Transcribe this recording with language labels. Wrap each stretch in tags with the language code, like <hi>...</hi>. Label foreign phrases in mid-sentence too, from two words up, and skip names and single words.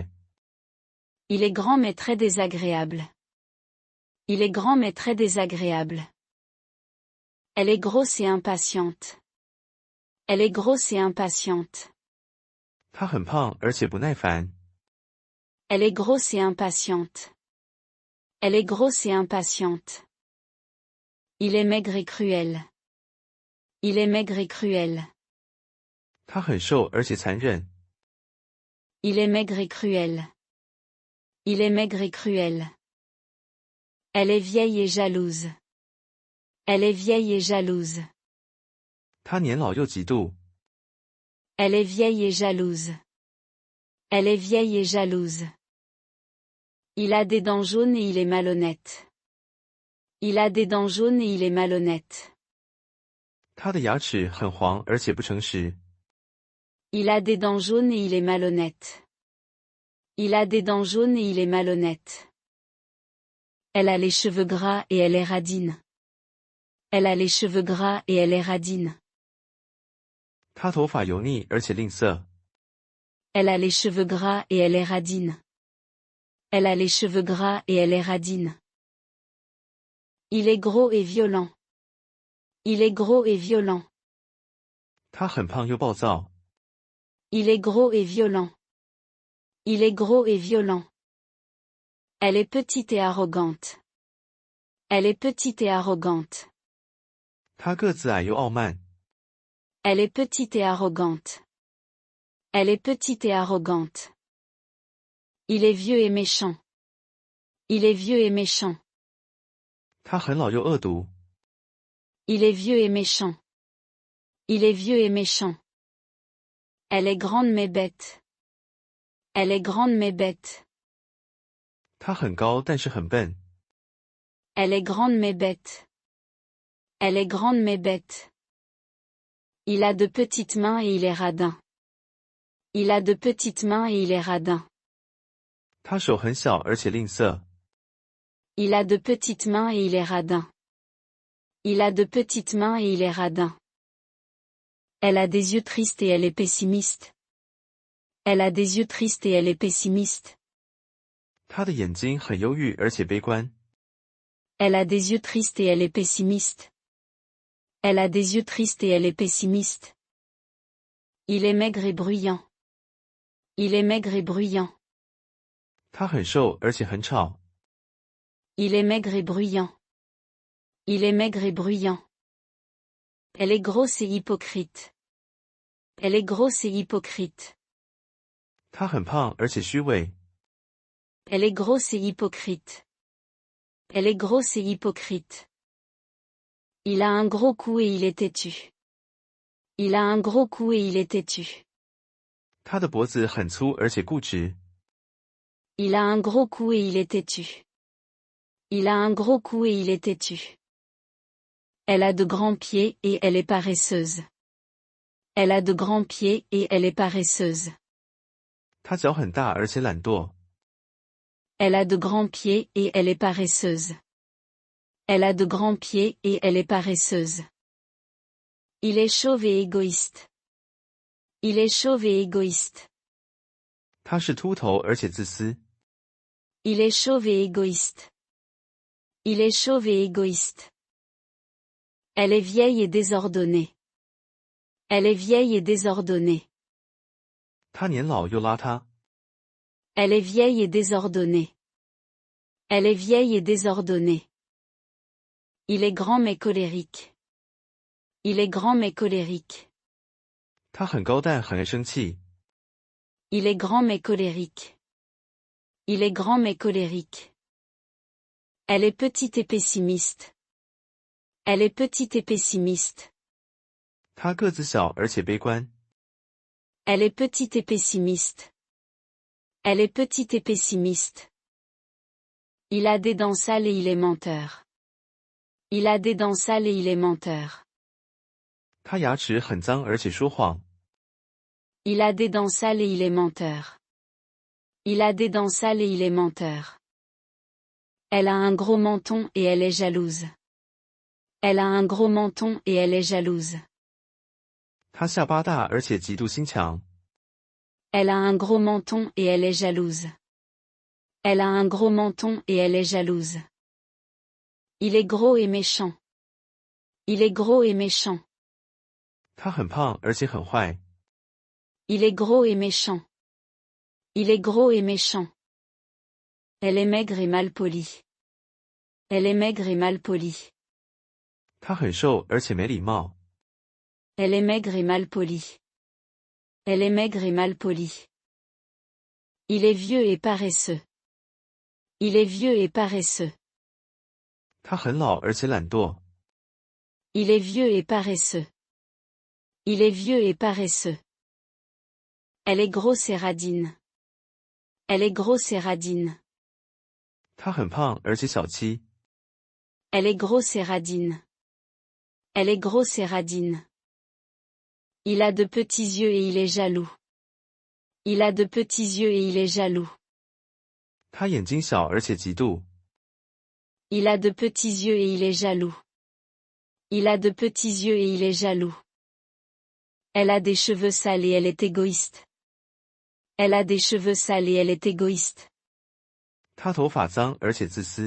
<fr>Il est grand mais très désagréable. Il est grand mais très désagréable. Elle est grosse et impatiente. Elle est grosse et impatiente.</fr> <zh>他很胖而且不耐烦。</zh> <fr>Elle est grosse et impatiente. Elle est grosse et impatiente. Il est maigre et cruel. Il est maigre et cruel.</fr> <zh>他很瘦而且残忍。</zh> <fr>Il est maigre et cruel. Il est maigre et cruel. Elle est vieille et jalouse. Elle est vieille et jalouse.</fr> <zh>他年老又嫉妒。</zh> <fr>Elle est vieille et jalouse. Elle est vieille et jalouse. Il a des dents jaunes et il est malhonnête. Il a des dents jaunes et il est malhonnête.</fr> <zh>他的牙齿很黄而且不诚实。</zh> <fr>Il a des dents jaunes et il est malhonnête. Il a des dents jaunes et il est malhonnête. Elle a les cheveux gras et elle est radine. Elle a les cheveux gras et elle est radine.</fr> <zh>他头发油腻而且吝啬。</zh> <fr>Elle a les cheveux gras et elle est radine. Elle a les cheveux gras et elle est radine. Il est gros et violent. Il est gros et violent.</fr> <zh>他很胖又暴躁。</zh> <fr>Il est gros et violent. Il est gros et violent. Elle est petite et arrogante. Elle est petite et arrogante.</fr> <zh>他个子矮又傲慢。</zh> <fr>Elle est petite et arrogante. Elle est petite et arrogante. Il est vieux et méchant. Il est vieux et méchant.</fr> <zh>他很老又恶毒。</zh> <fr>Il est vieux et méchant. Il est vieux et méchant. Elle est grande mais bête. Elle est grande mais bête.</fr> <zh>他很高但是很笨。</zh> <fr>Elle est grande mais bête. Elle est grande mais bête. Il a de petites mains et il est radin. Il a de petites mains et il est radin.</fr> <zh>他手很小而且吝啬。</zh> <fr>Il a de petites mains et il est radin. Il a de petites mains et il est radin. Elle a des yeux tristes et elle est pessimiste. Elle a des yeux tristes et elle est pessimiste.</fr> <zh>他的眼睛很忧郁而且悲观。</zh> <fr>Elle a des yeux tristes et elle est pessimiste. Elle a des yeux tristes et elle est pessimiste. Il est maigre et bruyant. Il est maigre et bruyant.</fr> <zh>他很瘦而且很吵。</zh> <fr>Il est maigre et bruyant. Il est maigre et bruyant. Elle est grosse et hypocrite. Elle est grosse et hypocrite.</fr> <zh>他很胖而且虚伪。</zh> <fr>Elle est grosse et hypocrite. Elle est grosse et hypocrite. Il a un gros cou et il est têtu. Il a un gros cou et il est têtu.</fr> <zh>他的脖子很粗而且固执。</zh> <fr>Il a un gros cou et il est têtu. Il a un gros cou et il est têtu. Elle a de grands pieds et elle est paresseuse. Elle a de grands pieds et elle est paresseuse.</fr> <zh>他脚很大而且懒惰。</zh> <fr>Elle a de grands pieds et elle est paresseuse. Elle a de grands pieds et elle est paresseuse. Il est chauve et égoïste. Il est chauve et égoïste.</fr> <zh>他是秃头而且自私。</zh> <fr>Il est chauve et égoïste. Il est chauve et égoïste. Elle est vieille et désordonnée. Elle est vieille et désordonnée.</fr> <zh>他年老又邋遢。</zh> <fr>Elle est vieille et désordonnée. Elle est vieille et désordonnée. Il est grand mais colérique. Il est grand mais colérique.</fr> <zh>他很高但很爱生气。</zh> <fr>Il est grand mais colérique. Il est grand mais colérique. Elle est petite et pessimiste. Elle est petite et pessimiste.</fr> <zh>他个子小而且悲观。</zh> <fr>Elle est petite et pessimiste. Elle est petite et pessimiste. Il a des dents sales et il est menteur. Il a des dents sales et il est menteur.</fr> <zh>他牙齿很脏而且说谎。</zh> <fr>Il a des dents sales et il est menteur. Il a des dents sales et il est menteur. Elle a un gros menton et elle est jalouse. Elle a un gros menton et elle est jalouse.</fr> <zh>他下巴大而且极度心强。</zh> <fr>Elle a un gros menton et elle est jalouse. Elle a un gros menton et elle est jalouse. Il est gros et méchant. Il est gros et méchant.</fr> <zh>他很胖而且很坏。</zh> <fr>Il est gros et méchant. Il est gros et méchant. Elle est maigre et mal polie. Elle est maigre et mal polie.</fr> <zh>他很瘦而且没礼貌。</zh> <fr>Elle est maigre et mal polie. Elle est maigre et mal polie. Il est vieux et paresseux. Il est vieux et paresseux.</fr> <zh>他很老而且懒惰。</zh> <fr>Il est vieux et paresseux. Il est vieux et paresseux. Elle est grosse et radine. Elle est grosse et radine.</fr> <zh>他很胖而且小气。</zh> <fr>Elle est grosse et radine. Elle est grosse et radine. Il a de petits yeux et il est jaloux. Il a de petits yeux et il est jaloux.</fr> <zh>他眼睛小而且嫉妒。</zh> <fr>Il a de petits yeux et il est jaloux. Il a de petits yeux et il est jaloux. Elle a des cheveux sales et elle est égoïste. Elle a des cheveux sales et elle est égoïste.</fr> <zh>他头发脏而且自私。</zh>